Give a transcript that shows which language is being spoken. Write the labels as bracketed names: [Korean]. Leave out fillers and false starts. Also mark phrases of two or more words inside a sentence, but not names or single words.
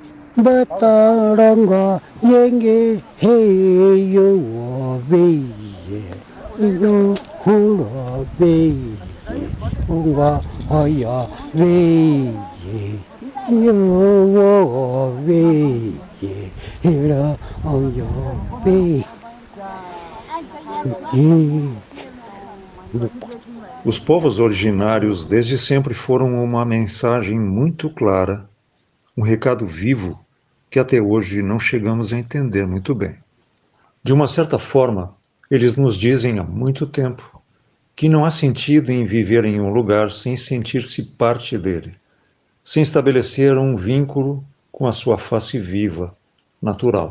[Portuguese] Bataranga yenge heyo wei no hula wei unga haya wei yo wei hira oyo wei. Os povos originários desde sempre foram uma mensagem muito clara, um recado vivo que até hoje não chegamos a entender muito bem. De uma certa forma, eles nos dizem há muito tempo que não há sentido em viver em um lugar sem sentir-se parte dele, sem estabelecer um vínculo com a sua face viva, natural.